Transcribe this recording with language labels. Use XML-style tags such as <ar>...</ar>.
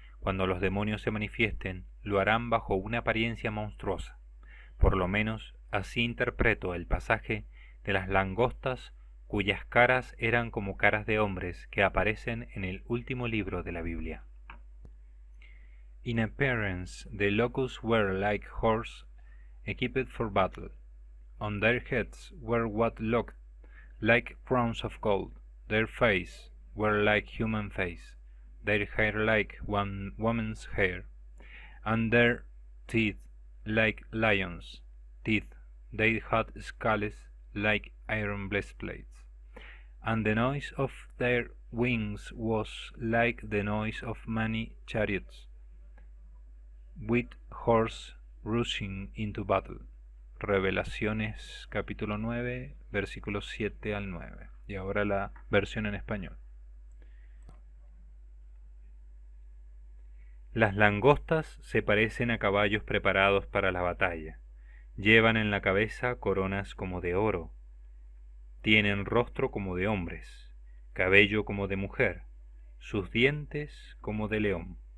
<es>Cuando los demonios se manifiesten, lo harán bajo una apariencia monstruosa. Por lo menos así interpreto el pasaje de las langostas cuyas caras eran como caras de hombres que aparecen en el último libro de la Biblia.</es> <en>In appearance the locusts were like horses equipped for battle. On their heads were what looked like crowns of gold. Their faces were like human face, their hair like one woman's hair, and their teeth like lions' teeth. They had scales like iron breastplates, and the noise of their wings was like the noise of many chariots, with horses rushing into battle.</en> <es>Revelaciones capítulo 9, versículos 7 al 9. Y ahora la versión en español. Las langostas se parecen a caballos preparados para la batalla. Llevan en la cabeza coronas como de oro. Tienen rostro como de hombres, cabello como de mujer, sus dientes como de león.</es>